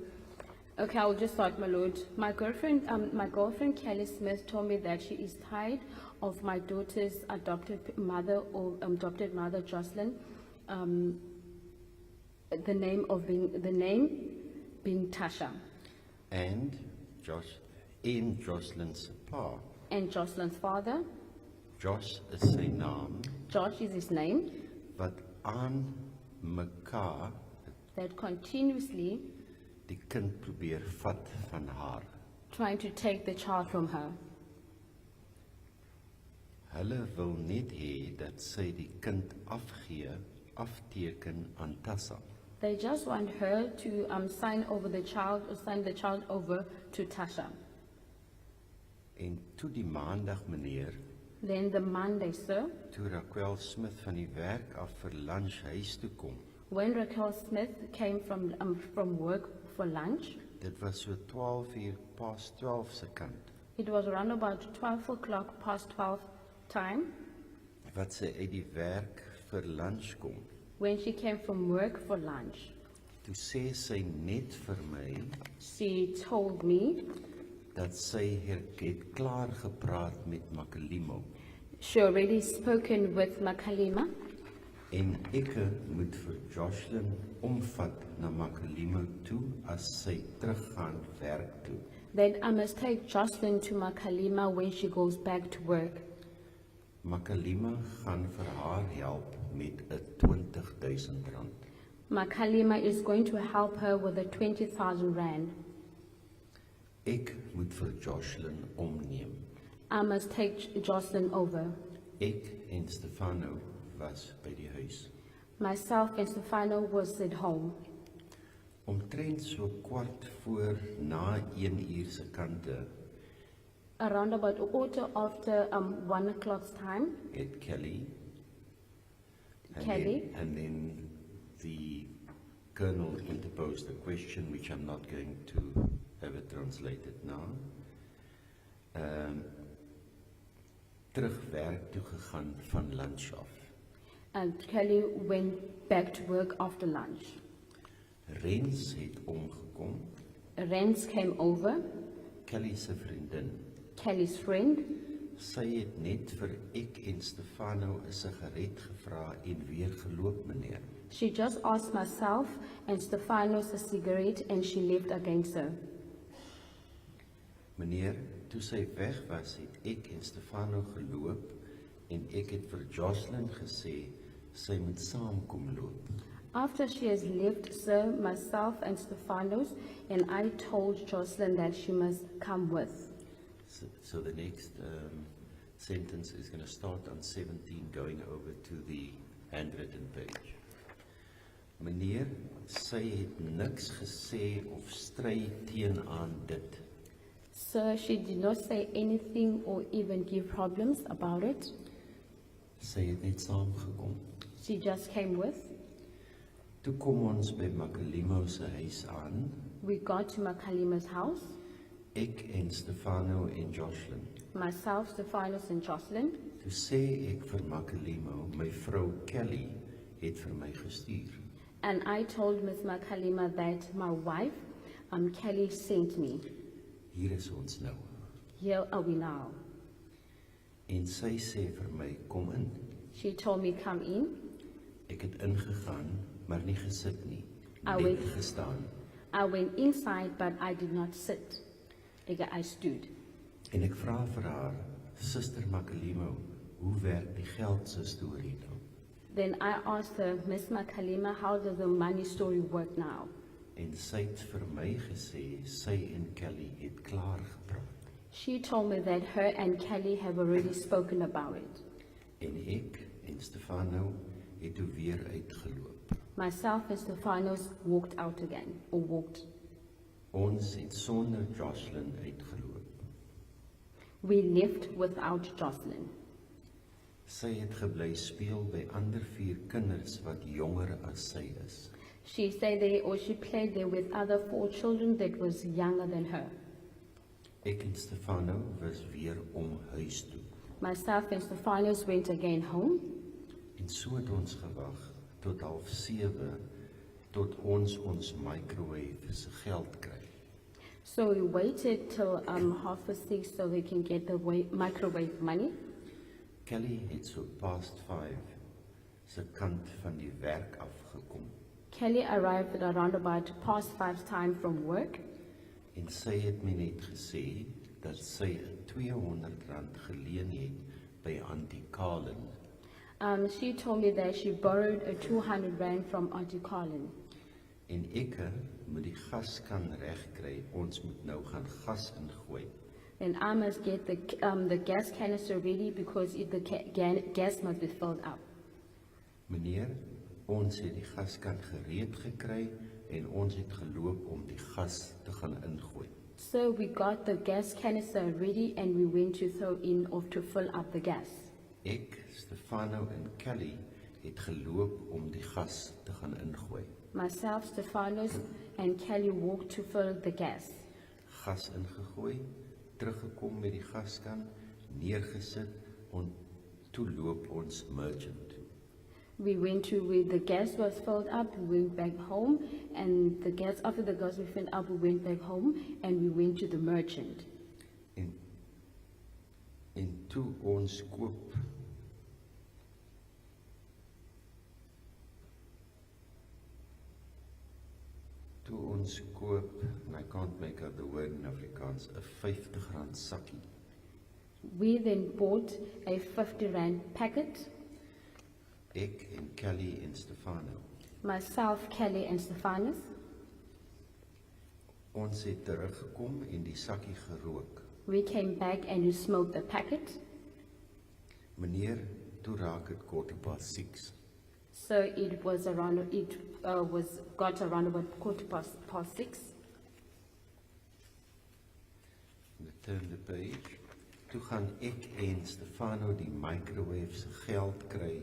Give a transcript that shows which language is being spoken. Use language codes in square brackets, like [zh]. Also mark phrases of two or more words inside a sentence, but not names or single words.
[en] Okay, I will just start, my lord. My girlfriend Kelly Smith told me that she is tired of my daughter's adopted mother Joshlin. The name being Tasha. And Joshlin's pa. And Joshlin's father. [af] Josh is sy naam. [en] Josh is his name. [af] Wat aan mekaar [en] that continuously [af] die kind probeer vat van haar. [en] Trying to take the child from her. [af] Hulle wil net hê dat sy die kind afteken aan Tassa. [en] They just want her to sign the child over to Tasha. [af] En toe die maandag, meneer, [en] then the Monday, sir, [af] toe Joshlin Smith van die werk af vir lunch huis toe kom, [en] When Raquel Smith came from work for lunch, [af] Dit was so 12 uur pas 12 se kant. [en] it was around about 12 o'clock past 12 time, [af] Wat sy uit die werk vir lunch kom. [en] when she came from work for lunch. [af] Toe sê sy net vir my [en] She told me [af] dat sy het klaar gepraat met Makalimo [en] she already spoken with Makalima, [af] en ek moet vir Joshlin omvat na Makalimo toe as sy teruggaan werk toe. [en] then I must take Joshlin to Makalima when she goes back to work. [af] Makalima gaan vir haar help met 'n R20,000. [en] Makalima is going to help her with the 20,000 rand. [af] Ek moet vir Joshlin omneem. [en] I must take Joshlin over. [af] Ek en Stefano was by die huis. [en] Myself and Stefano was at home. [af] Omtrent so 1:15 se kante [en] Around about a quarter after 1 o'clock's time, [af] het Kelly [en] Kelly. And then the colonel interposed a question which I'm not going to have it translated now. [af] Terug werk toe gegaan van lunch af. [en] and Kelly went back to work after lunch. [af] Rens het omgekom, [en] Rens came over, [af] Kelly se vriendin. [en] Kelly's friend. [af] Sy het net vir ek en Stefano 'n sigaret gevra en weer geloop, meneer. [en] She just asked myself and Stefano's a cigarette and she left against her. [af] Meneer, toe sy weg was, het ek en Stefano geloop en ek het vir Joshlin gesê sy moet saamkom loop. [en] After she has left, sir, myself and Stephanos, and I told Joshlin that she must come with. So the next sentence is going to start on 17, going over to the handwritten page. [af] Meneer, sy het niks gesê of stry teenoor dit. [en] Sir, she did not say anything or even give problems about it. [af] Sy het net saamgekom. [en] She just came with. [af] Toe kom ons by Makalimo se huis aan. [en] We got to Makalima's house. [af] Ek en Stefano en Joshlin. [en] Myself, Stephanos and Joshlin. [af] Toe sê ek vir Makalimo, my vrou Kelly het vir my gestuur. [en] And I told Miss Makalima that my wife, Kelly, sent me. [af] Hier is ons nou. [en] Here are we now. [af] En sy sê vir my, kom in. [en] She told me, come in. [af] Ek het ingegaan, maar nie gesit nie. [en] I [af] Net [en] went- [af] gestaan. [en] I went inside, but I did not sit. I stood. [af] En ek vra vir haar, Suster Makalimo, hoe werk die geld se storie nou? [en] Then I asked her, Miss Makalima, how does the money story work now? [af] En sy het vir my gesê, sy en Kelly het klaar gepraat. [en] She told me that her and Kelly have already spoken about it. [af] En ek en Stefano het toe weer uitgeloop. [en] Myself and Stephanos walked out again, or walked. [af] Ons het sonder Joshlin uitgeloop. [en] We left without Joshlin. [af] Sy het gebly speel by ander 4 kinders wat jonger as sy is. [en] She stayed there, or she played there with other 4 children that was younger than her. [af] Ek en Stefano was weer om huis toe. [en] Myself and Stephanos went again home. [af] En so het ons gewag tot 6:30 tot ons microwave se geld kry. [en] So we waited till 6:30 so we can get the microwave money. [af] Kelly het so past 5 se kant van die werk afgekom [en] Kelly arrived at around about past 5 time from work. [af] en sy het my net gesê dat sy 'n R200 geleen het by Auntie Carlin. [en] She told me that she borrowed a 200 rand from Auntie Carlin. [af] En ek moet die gaskan regkry. Ons moet nou gaan gas ingooi. [en] And I must get the gas canister ready because gas must be filled up. [af] Meneer, ons het die gaskan gereed gekry en ons het geloop om die gas te gaan ingooi. [en] So we got the gas canister ready and we went to throw in or to fill up the gas. [af] Ek, Stefano en Kelly het geloop om die gas te gaan ingooi. [en] Myself, Stephanos, and Kelly walked to fill the gas. [af] Gas ingegooi, teruggekom met die gaskan, neergesit en toe loop ons merchant toe. [en] We went to where the gas was filled up, we went back home, and the gas, after the gas was filled up, we went back home, and we went to the merchant. [af] En toe ons koop [en] and I can't make out the word in Afrikaans, [af] 'n R50 sakkie. [en] We then bought a 50 rand packet. [af] Ek en Kelly en Stefano. [en] Myself, Kelly, and Stephanos. [af] Ons het teruggekom en die sakkie gerook. [en] We came back and we smoked the packet. [af] Meneer, toe raak het 6:15. [en] So it was around, got around about 6:15. Turn the page. [af] Toe gaan ek en Stefano die microwave se geld kry.